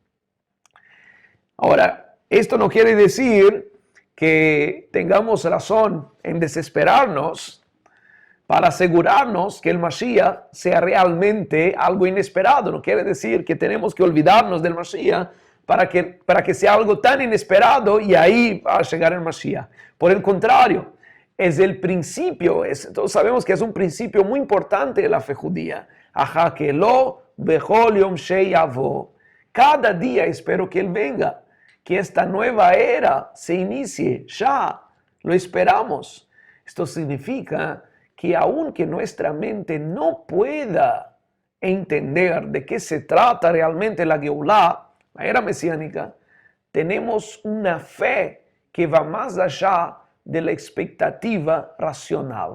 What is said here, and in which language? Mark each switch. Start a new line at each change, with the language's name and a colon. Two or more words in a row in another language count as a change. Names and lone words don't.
Spanish: Ahora, esto no quiere decir que tengamos razón en desesperarnos para asegurarnos que el Mashiach sea realmente algo inesperado. No quiere decir que tenemos que olvidarnos del Mashiach para que sea algo tan inesperado y ahí va a llegar el Mashiach. Por el contrario, es el principio, todos sabemos que es un principio muy importante de la fe judía.
Hebrew: אחכה לו בכל יום שיבוא.
Spanish: Cada día espero que Él venga, que esta nueva era se inicie, ya lo esperamos. Esto significa que aunque nuestra mente no pueda entender de qué se trata realmente la Geulah, la era mesiánica, tenemos una fe que va más allá de la expectativa racional.